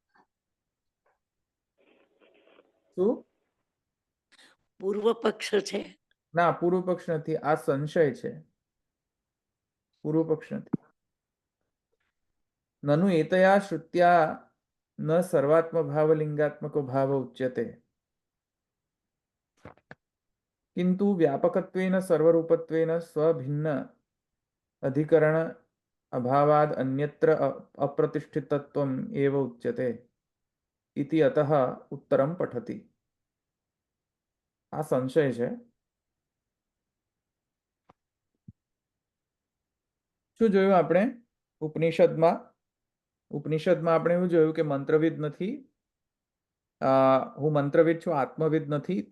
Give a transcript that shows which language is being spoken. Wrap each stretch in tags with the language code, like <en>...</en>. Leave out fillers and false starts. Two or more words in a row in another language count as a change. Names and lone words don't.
<gu>શું? પૂર્વ પક્ષ છે? ના, પૂર્વ પક્ષ નથી, આ સંશય છે. પૂર્વ પક્ષ નથી.</gu> <sa>નનુ એતયા શ્રુત્યા ન સર્વાત્મ ભાવલિંગાત્મકો ભાવ ઉચ્યતે किंतु व्यापकत्वेन सर्वरूपत्वेन स्वभिन्न अधिकरण अभावाद अन्यत्र अप्रतिष्ठितत्वम् एव उच्यते इति अतः उत्तरम पठति.</sa> <gu>આ સંશય છે. શું જોયું આપણે ઉપનિષદમાં? ઉપનિષદમાં આપણે એવું જોયું કે મંત્રવિદ નથી, હું મંત્રવિદ છું, આત્મવિદ નથી.</gu>